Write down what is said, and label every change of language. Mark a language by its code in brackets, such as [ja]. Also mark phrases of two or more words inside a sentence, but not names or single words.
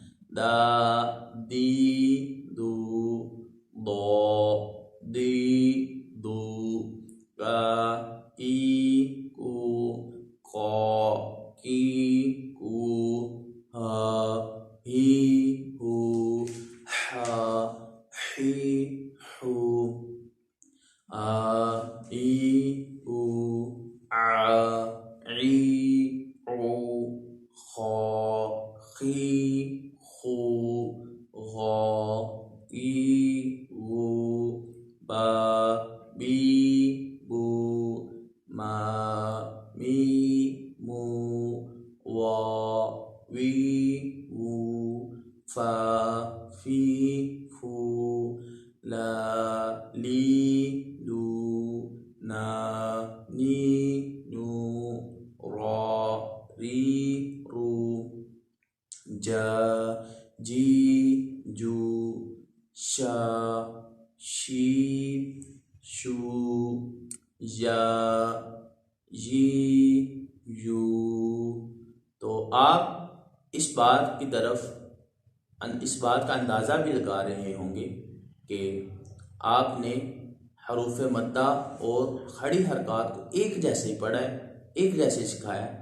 [ur] دا دی دو، دو دی دو، کا کی کو، قا کی کو، ہا ہی ہو، حا حی حو، آ ای او، آ عی عو، خا خی خو، غا ای غو، با بی بو، ما می مو، وا وی وو، فا فی فو، لا لی لو، نا نی نو، را ری رو، جا جی جو، شا شی شو، یا جی یو۔ تو آپ اس بات کی طرف اس بات کا اندازہ بھی لگا رہے ہوں گے کہ آپ نے حروف مدہ اور کھڑی حرکات کو ایک جیسے ہی پڑھا ہے، ایک جیسے سکھایا ہے۔